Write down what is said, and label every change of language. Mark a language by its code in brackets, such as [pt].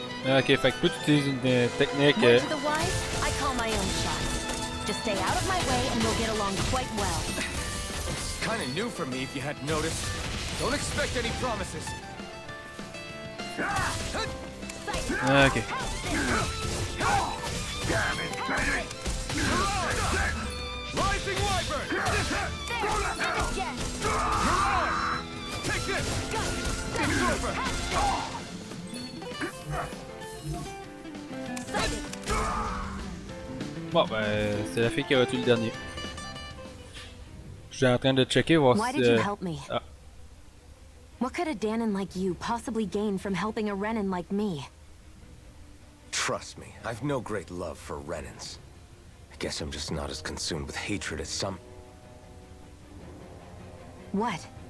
[fr] Ok, fait que plus tu utilises une technique... [en] Word to the wise, I call my own shots. Just stay out of my way and we'll get along quite well. It's kinda new for me if you hadn't noticed. Don't expect any promises. Ok. Rising Wyvern! Take this! It's over! [fr] Bon, ben, c'est la fille qui a tué le dernier. Je suis en train de checker, voir [en] Why [fr] si... [en] did you help me? Ah. What could a Danon like you possibly gain from helping a Renan like me? Trust me, I've no great love for Renans. I guess I'm just not as consumed with hatred as some... What?